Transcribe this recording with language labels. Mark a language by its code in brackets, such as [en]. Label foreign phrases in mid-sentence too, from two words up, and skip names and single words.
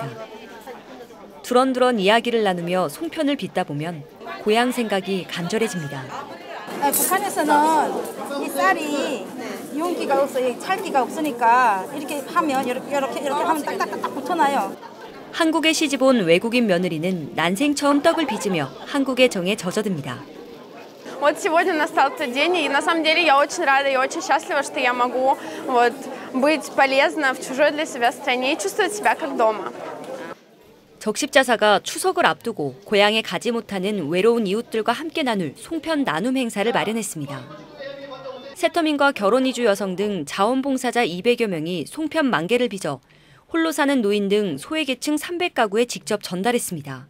[ko] 두런두런 이야기를 나누며 송편을 빚다 보면 고향 생각이 간절해집니다. 북한에서는 이 쌀이 윤기가 없어요. 찰기가 없으니까 이렇게 하면 이렇게 하면 딱딱딱 붙어나요. 한국에 시집온 외국인 며느리는 난생 처음 떡을 빚으며 한국의 정에 젖어듭니다. [ru] Вот сегодня настал тот день, и на самом деле я очень рада и очень счастлива, что я могу быть полезна в чужой для себя стране и чувствовать себя как дома. [ko] 적십자사가 추석을 앞두고 고향에 가지 못하는 외로운 이웃들과 함께 나눌 송편 나눔 행사를 마련했습니다. 세터민과 결혼 이주 여성 등 자원봉사자 200여 명이 송편 10,000개를 빚어 홀로 사는 노인 등 소외계층 300가구에 직접 전달했습니다.